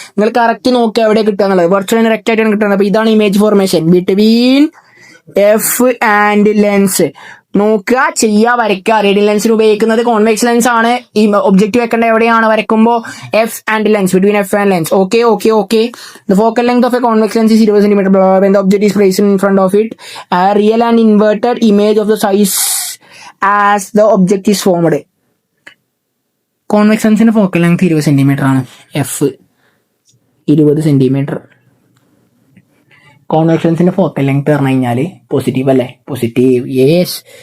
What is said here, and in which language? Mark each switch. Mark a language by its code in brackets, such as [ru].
[ml] നിങ്ങൾ കറക്റ്റ് നോക്കുക എവിടെ കിട്ടുക എന്നുള്ളത്. വെർച്വൽ കറക്റ്റ് ആയിട്ടാണ് കിട്ടുന്നത്. അപ്പൊ ഇതാണ് [en] Image formation between F and lens. [ml] നോക്കുക, ചെയ്യുക, വരയ്ക്കുക. റീഡിംഗ് ലെൻസിന് ഉപയോഗിക്കുന്നത് കോൺവെക്സ് ലെൻസ് ആണ്. ഈ ഒബ്ജക്റ്റ് വെക്കേണ്ട എവിടെയാണ് വരയ്ക്കുമ്പോൾ F and lens, between F and lens. Okay okay okay. [en] The focal length of a convex lens is 20 cm. When the object is placed in front of it, a real and inverted image of the size as the object is formed. [ml] Convex ലെൻസിന്റെ focal length 20 cm ആണ്. F 20 cm. Convex ലെൻസിന്റെ focal length പറഞ്ഞു കഴിഞ്ഞാൽ positive അല്ലേ? Positive, yes.